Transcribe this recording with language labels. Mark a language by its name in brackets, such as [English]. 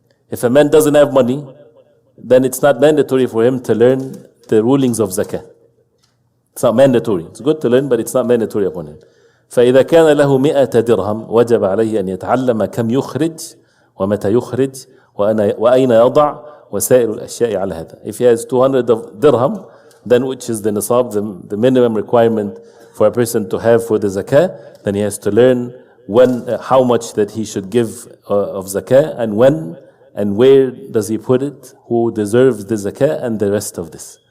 [English] If a man doesn't have money, then it's not mandatory for him to learn the rulings of zakah. It's not mandatory. It's good to learn, but it's not mandatory upon him. [Arabic] فإذا كان له 100 درهم وجب عليه أن يتعلم كم يخرج ومتى يخرج وأين يضع وسائر الأشياء على هذا. [English] If he has 200 of dirham, then which is the nisab, the minimum requirement for a person to have for the zakah, then he has to learn when, how much that he should give of zakah, and when and where does he put it, who deserves the zakah, and the rest of this.